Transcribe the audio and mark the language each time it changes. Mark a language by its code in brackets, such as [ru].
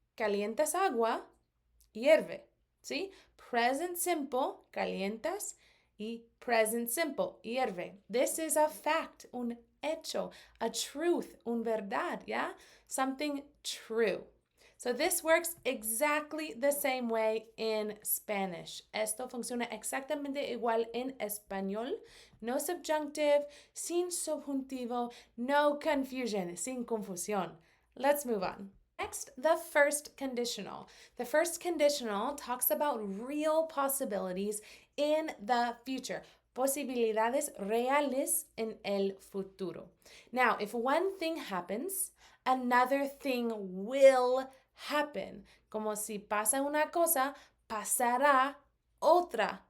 [es] Calientas agua, hierve. ¿Sí? Present simple, calientas, y present simple, hierve. [en] This is a fact, [es] un hecho, [en] a truth, [es] un verdad, [en] yeah? Something true. So this works exactly the same way in Spanish. [es] Esto funciona exactamente igual en español. [en] No subjunctive, [es] sin subjuntivo, [en] no confusion, [es] sin confusión. [en] Let's move on. Next, the first conditional. The first conditional talks about real possibilities in the future. [es] Posibilidades reales en el futuro. [en] Now, if one thing happens, another thing will happen. [es] Como si pasa una cosa, pasará otra.